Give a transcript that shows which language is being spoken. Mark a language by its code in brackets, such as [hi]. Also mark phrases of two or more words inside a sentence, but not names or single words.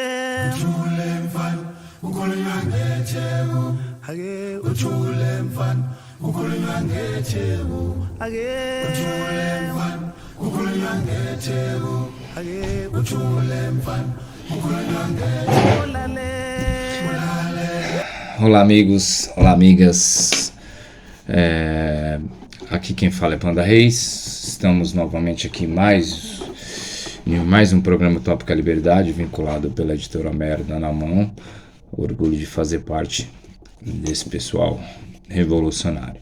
[zu] ujule mfana ukhulunywa ngetheku hake ujule mfana ukhulunywa ngetheku hake ujule mfana ukhulunywa ngetheku hake ujule mfana ukhulunywa ngetheku. ulale [pt] Olá amigos, olá amigas, aqui quem fala é Panda Reis. Estamos novamente aqui em mais um programa Tópica Liberdade, vinculado pela editora Merda na Mão. Orgulho de fazer parte desse pessoal revolucionário.